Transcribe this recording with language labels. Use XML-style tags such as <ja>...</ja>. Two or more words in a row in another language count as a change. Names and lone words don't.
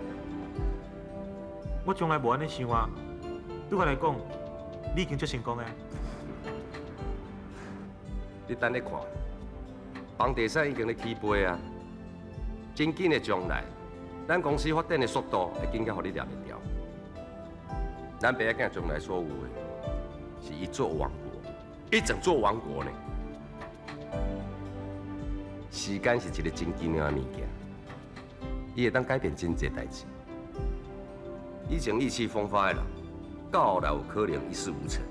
<nan>我从来无安尼想啊。对我来讲，你已经足成功诶。你等你看，房地产已经咧起飞啊！真紧的将来，咱公司发展的速度会紧甲互你抓袂牢。咱爸仔囝将来所有的，是一座王国，一整座王国呢。时间是一个真紧要的物件，伊会当改变真侪代志。以前意气风发的人，到后来有可能一事无成。</nan>